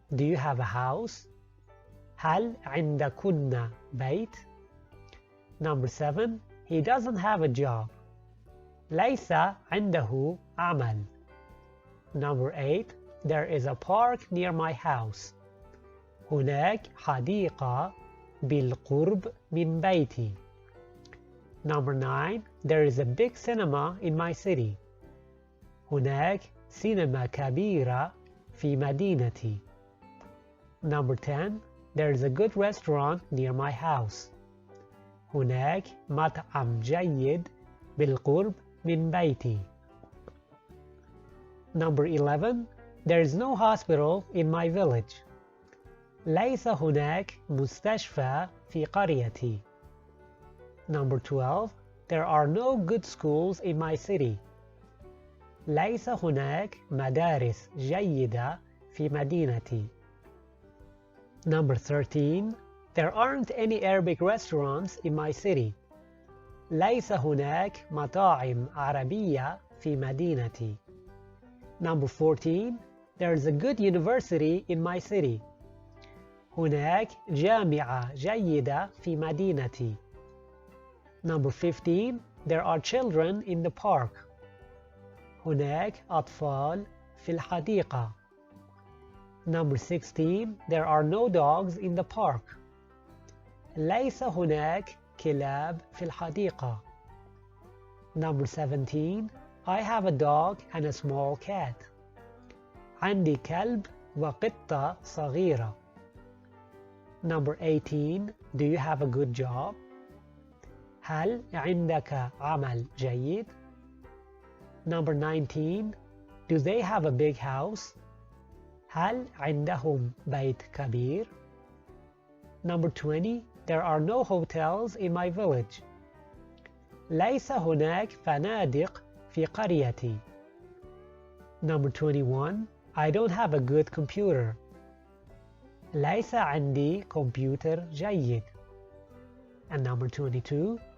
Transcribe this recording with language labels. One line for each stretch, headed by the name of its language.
English: Do you have a house?
Arabic: هل عندكن بيت?
English: Number 7. He doesn't have a job.
Arabic: ليس عنده عمل.
English: Number 8. There is a park near my house.
Arabic: هناك حديقة بالقرب من بيتي.
English: Number 9. There is a big cinema in my city.
Arabic: هناك سينما كبيرة في مدينتي.
English: Number 10. There is a good restaurant near my house.
Arabic: هناك مطعم جيد بالقرب من بيتي.
English: Number 11. There is no hospital in my village.
Arabic: ليس هناك مستشفى في قريتي.
English: Number 12. There are no good schools in my city.
Arabic: ليس هناك مدارس جيدة في مدينتي.
English: Number 13. There aren't any Arabic restaurants in my city.
Arabic: ليس هناك مطاعم عربية في مدينتي.
English: Number 14. There is a good university in my city.
Arabic: هناك جامعة جيدة في مدينتي.
English: Number 15. There are children in the park.
Arabic: هناك أطفال في الحديقة.
English: Number 16. There are no dogs in the park.
Arabic: ليس هناك كلاب في الحديقة.
English: Number 17. I have a dog and a small cat.
Arabic: عندي كلب وقطة صغيرة.
English: Number 18. Do you have a good job?
Arabic: هل عندك عمل جيد؟
English: Number 19. Do they have a big house?
Arabic: هل عندهم بيت كبير؟
English: Number 20. There are no hotels in my village.
Arabic: ليس هناك فنادق في قريتي.
English: Number 21. I don't have a good computer.
Arabic: ليس عندي كمبيوتر جيد.
English: And number 22.